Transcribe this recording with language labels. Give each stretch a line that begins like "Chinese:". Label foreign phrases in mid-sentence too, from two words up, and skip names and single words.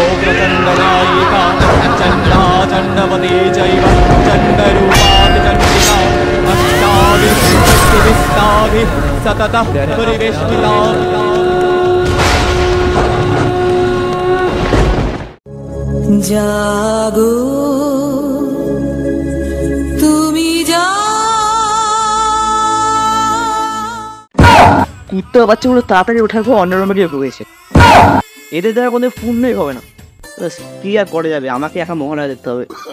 Sanskrit: प्रचंडनायिका चंडा चंडवती जैव चंडरूपाति चंडिका अष्टाभिः सततः परिवेष्टिता।
Bangla: जागो তুমি কুত্তা বাচ্চাগুলো তাড়াতাড়ি ওঠার পর অন্য রুমে গিয়ে ঢুকেছে। এদের দ্বারা কোনো পূর্ণই হবে না, কি আর করে যাবে, আমাকে একা মহালয়া দেখতে হবে।